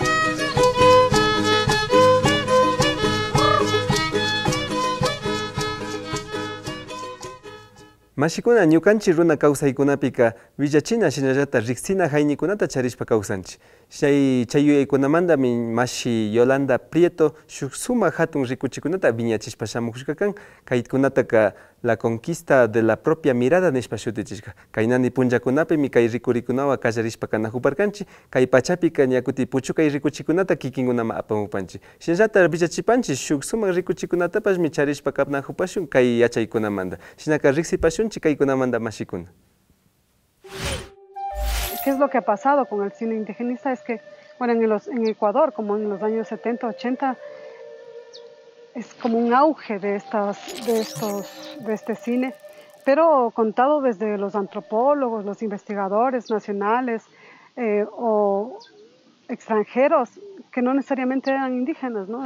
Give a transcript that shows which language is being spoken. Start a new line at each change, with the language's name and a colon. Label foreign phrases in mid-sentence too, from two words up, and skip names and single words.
Quechua: Mashikuna ñukanchik runa kawsaykunapika villachina shinallata riksina hayñikunata charishpa kawsanchik. Chay yuyaykunamantami mashi Yolanda Prieto shuk sumak hatun rikuchikunata viñachishpa shamushka kan. Kaykunataka la conquista de la propia mirada nishpa shutichishka. Kaynani punchakunapimi kay rikurikunawan kallarishpa kanajuparkanchik. Kay pachapika ñakuti puchukay rikuchikunata kikinkunama apamupanchik. Shinallata villachipanchik shuk sumak rikuchikunatapashmi charishpa kapnajupashun kay yachaykunamanta. Shinaka riksipashunchik kaykunamanta mashikuna.
Spanish: ¿Qué es lo que ha pasado con el cine indigenista? Es que, bueno, en Ecuador, como en los años 70, 80, es como un auge de este cine, pero contado desde los antropólogos, los investigadores nacionales o extranjeros, que no necesariamente eran indígenas, ¿no?